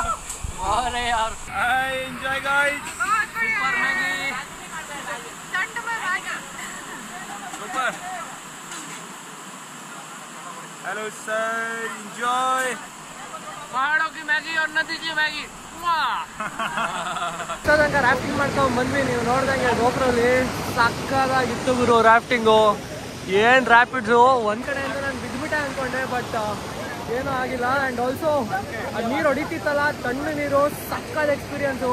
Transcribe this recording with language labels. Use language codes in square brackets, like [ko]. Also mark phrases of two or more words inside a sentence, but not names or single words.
[hi] अरे यार, [en] enjoy guys. [hi] सुपर मैगी. सुपर. [en] hello sir, enjoy. [hi] पहाड़ों की मैगी और नदी की मैगी. [kn] ತನಕ ರಾಫ್ಟಿಂಗ್ ಮಾಡ್ಕೊಂಡ್ ಬಂದ್ವಿ. ನೀವು ನೋಡ್ದಂಗೆ ಗೋಪುರಲ್ಲಿ ಸಕ್ಕದಾಗಿತ್ತು ಗುರು ರಾಫ್ಟಿಂಗು. ಏನ್ ರ್ಯಾಪಿಡ್ಸು. ಒಂದ್ ಕಡೆಯಿಂದ ನಾನು ಬಿದ್ಬಿಟ್ಟೆ ಅನ್ಕೊಂಡೆ, ಬಟ್ ಏನೂ ಆಗಿಲ್ಲ. [en] and also [kn] ಅದು ನೀರು ಹೊಡಿತಿತ್ತಲ್ಲ, ತಣ್ಣು ನೀರು, ಸಕ್ಕದ ಎಕ್ಸ್ಪೀರಿಯನ್ಸು.